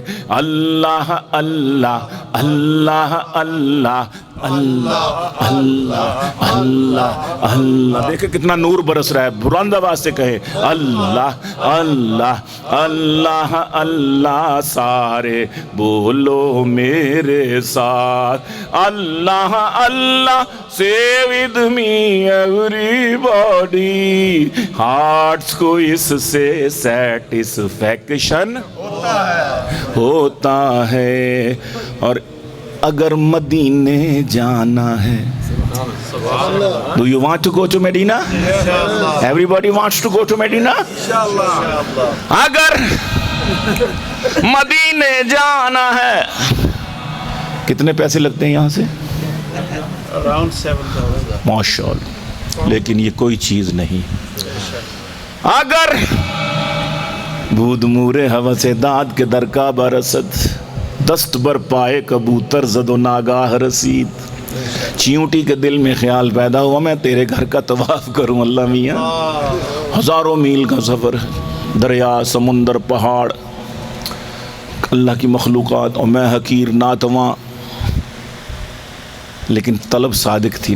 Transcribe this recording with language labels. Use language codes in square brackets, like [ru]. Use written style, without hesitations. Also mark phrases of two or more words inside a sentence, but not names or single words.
[ur] اللہ اللہ اللہ اللہ اللہ اللہ اللہ اللہ، دیکھیں کتنا نور برس رہا ہے، بلند آواز سے کہے اللہ اللہ اللہ اللہ، سارے بولو میرے ساتھ اللہ اللہ، [en] say with me everybody، [ur] ہارٹس کو اس سے سیٹسفیکشن ہوتا ہے۔ اور اگر مدینے جانا ہے، [en] do you want to go to Medina? Everybody wants to go to Medina? [ur] اگر مدینے جانا ہے، کتنے پیسے لگتے ہیں یہاں سے؟ [en] Around 7,000. [ur] ماشاءاللہ، لیکن یہ کوئی چیز نہیں۔ [fa] اگر بود مورے ہوس داد کے درکا برسد، دست بر پائے کبوتر زد و ناگاہ رسید، [ur] چیونٹی کے دل میں خیال پیدا ہوا میں تیرے گھر کا طواف کروں اللہ میاں۔ ہزاروں میل کا سفر، دریا سمندر پہاڑ، اللہ کی مخلوقات، اور میں حقیر ناتواں، لیکن طلب صادق تھی نا۔